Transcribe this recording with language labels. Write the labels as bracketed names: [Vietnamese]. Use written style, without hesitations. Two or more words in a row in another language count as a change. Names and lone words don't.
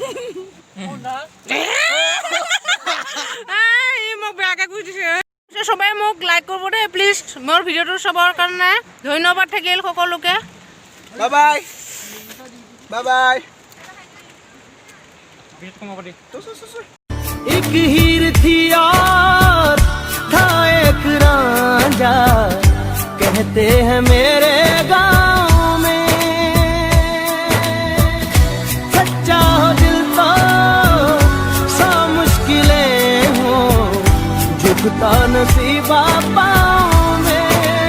[Assamese] মোক বেয়াকৈ কৈ দিছে সবাই মোক লাইক কৰিব দেই প্লিজ মোৰ ভিডিঅ'টো চাবৰ কাৰণে ধন্যবাদ থাকিল সকলোকে বাই বিট কমাব দি [Hindi] एक हीर थी यार कहते हैं मेरे गाँव में, सच्चा हो दिल तो सौ मुश्किलें हो, झुकता नसीबा पाँव में।